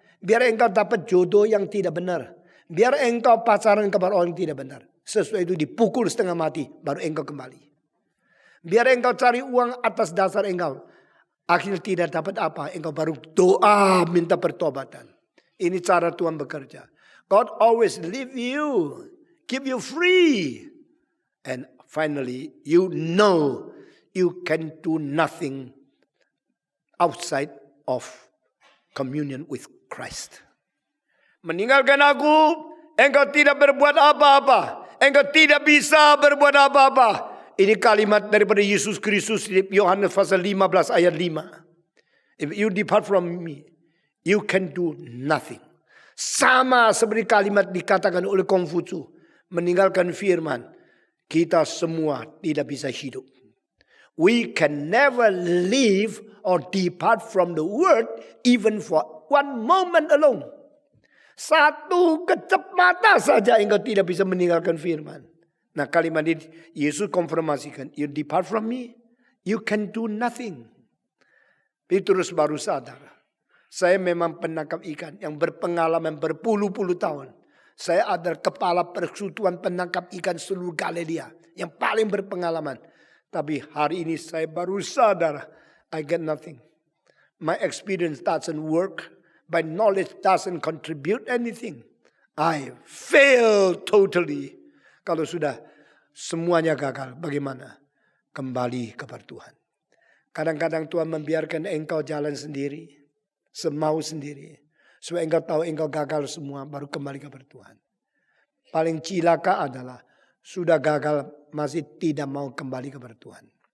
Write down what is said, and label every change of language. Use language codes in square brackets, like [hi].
[id] Biar engkau dapat jodoh yang tidak benar. Biar engkau pacaran kepada orang yang tidak benar. Sesuai itu dipukul setengah mati, baru engkau kembali. Biar engkau cari uang atas dasar engkau. Akhirnya tidak dapat apa, engkau baru doa minta pertobatan. Ini cara Tuhan bekerja. [en] God always leave you, keep you free. And finally, you know you can do nothing outside of communion with Christ. [id] Meninggalkan aku, engkau tidak berbuat apa-apa. Engkau tidak bisa berbuat apa-apa. Ini kalimat daripada Yesus Kristus di Yohanes pasal 15 ayat 5. [en] If you depart from me, you can do nothing. [id] Sama seperti kalimat dikatakan oleh Konghucu. Meninggalkan firman. Kita semua tidak bisa hidup. [en] We can never live or depart from the word even for one moment alone. [id] Satu kecap mata saja engkau tidak bisa meninggalkan firman. Nah kalimat ini Yesus konfirmasikan. [en] You depart from me, you can do nothing. [id] Petrus baru sadar. Saya memang penangkap ikan yang berpengalaman berpuluh-puluh tahun. Saya adalah kepala persekutuan penangkap ikan seluruh Galilea. Yang paling berpengalaman. Tapi hari ini saya baru sadar. [en] I get nothing. My experience doesn't work. My knowledge doesn't contribute anything. I fail totally. [id] Kalau sudah semuanya gagal, bagaimana? Kembali kepada Tuhan. Kadang-kadang Tuhan membiarkan engkau jalan sendiri. Semau sendiri. Supaya engkau tahu engkau gagal semua, baru kembali kepada Tuhan. Paling cilaka adalah sudah gagal masih tidak mau kembali kepada Tuhan.